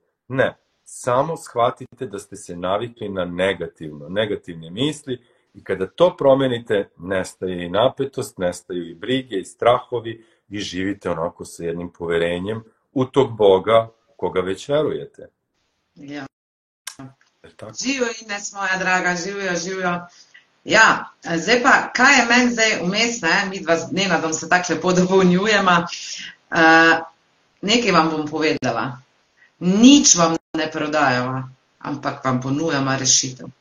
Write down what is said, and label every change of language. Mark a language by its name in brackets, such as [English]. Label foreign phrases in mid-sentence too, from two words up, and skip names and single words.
[Serbian] Ne, samo shvatite da ste se navikli na negativne misli i kada to promenite, nestaje i napetost, nestaju i brige i strahovi, vi živite onako sa jednim poverenjem u tog Boga koga već verujete. [Slovenian] Ja. Živijo Ines, moja draga, živijo. Ja, zdaj pa, kaj je meni zdaj vmes, mi dva z Nenadom se tako lepo dopolnjujemo. Nekaj vam bom povedala. Nič vam ne prodajamo, ampak vam ponujamo rešitev.